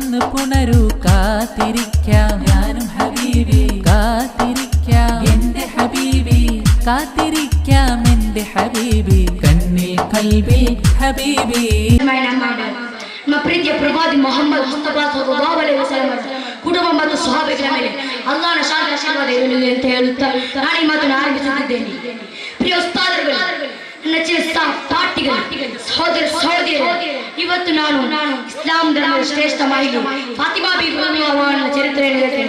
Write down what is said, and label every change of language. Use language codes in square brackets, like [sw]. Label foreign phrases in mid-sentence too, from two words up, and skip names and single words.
[ml] ഒന്ന് പുണരൂ കാത്തിരിക്കാം ഞാനും ഹബീബി കാത്തിരിക്കാം എന്റെ ഹബീബി കാത്തിരിക്കാം എന്റെ ഹബീബി കണ്ണിൽ കൽബിൽ ഹബീബി [kn] ನಮ್ಮ ಪ್ರೀತಿಯ ಪ್ರವಾದಿ ಮೊಹಮ್ಮದ್ ಮುಸ್ತಫಾ [ar] صلى الله عليه وسلم [kn] ಕುಟುಂಬ ಮತ್ತು ಸ್ವಹಾಬಿಗಳ ಮೇಲೆ ಅಲ್ಲಾಹನ ಶಾಂತಿ ಆಶೀರ್ವಾದ ಇರಲಿ ಅಂತ ಹೇಳುತ್ತಾ ನಾನು ಈ ಮಾತನ್ನು ಆರಂಭಿಸುತ್ತಿದ್ದೇನೆ. ಪ್ರಿಯ ಉಸ್ತಾದರುಗಳು, ನೆಚ್ಚಿನ ಪಾಠಿಗಳು, ಸಹೋದರ ಸಹೋದರಿಯರು, ಇವತ್ತು ನಾನು ಇಸ್ಲಾಂ ಧರ್ಮದ ಶ್ರೇಷ್ಠ ಮಹಿಳೆ ಫಾತಿಮಾ ಬೀಬಿ ಅವರ ಚರಿತ್ರೆಯನ್ನು ಹೇಳ್ತೇನೆ.